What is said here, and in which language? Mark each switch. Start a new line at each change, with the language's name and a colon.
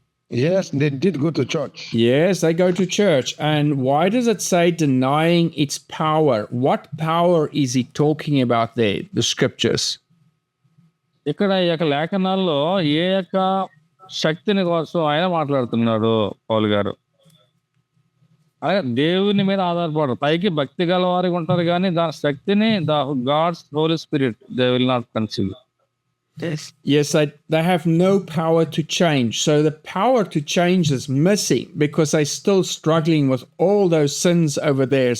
English: Yes, they did go to church. Yes, they go to church. And why does it say denying its power? What power is he talking about there, the scriptures?
Telugu: ఇక్కడ ఈ యొక్క లేఖనాల్లో ఏ యొక్క శక్తిని కోసం ఆయన మాట్లాడుతున్నాడు పౌలు గారు? అలాగే దేవుని మీద ఆధారపడరు. పైకి భక్తి గల వారికి ఉంటారు కానీ దాని శక్తిని
English: God's Holy Spirit they will not conceive. Yes, they have no power to change. So the power to change is missing because they're still struggling with all those sins over there.